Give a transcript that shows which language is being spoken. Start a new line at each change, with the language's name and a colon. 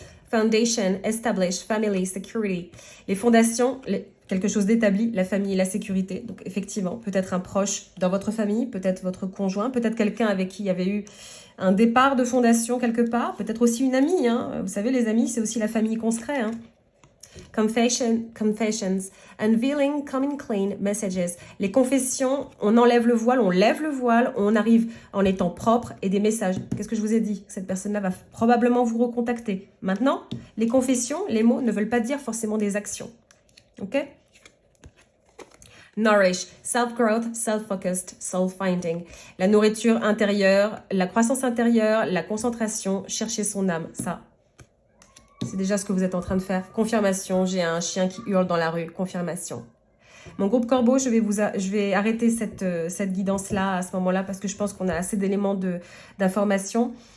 English: Foundation, establish, family, security.
French: Les fondations, quelque chose d'établi, la famille et la sécurité. Donc effectivement, peut-être un proche dans votre famille, peut-être votre conjoint, peut-être quelqu'un avec qui il y avait eu un départ de fondation quelque part, peut-être aussi une amie. Hein. Vous savez, les amis, c'est aussi la famille qu'on se crée. Hein.
English: Confessions, unveiling, coming clean, messages.
French: Les confessions, on enlève le voile, on lève le voile, on arrive en étant propre et des messages. Qu'est-ce que je vous ai dit? Cette personne-là va probablement vous recontacter. Maintenant, les confessions, les mots ne veulent pas dire forcément des actions. Ok?
English: Nourish, self-growth, self-focused, soul-finding.
French: La nourriture intérieure, la croissance intérieure, la concentration, chercher son âme. Ça, c'est déjà ce que vous êtes en train de faire. Confirmation, j'ai un chien qui hurle dans la rue. Confirmation. Mon groupe Corbeau, je vais arrêter cette guidance-là à ce moment-là parce que je pense qu'on a assez d'éléments d'information.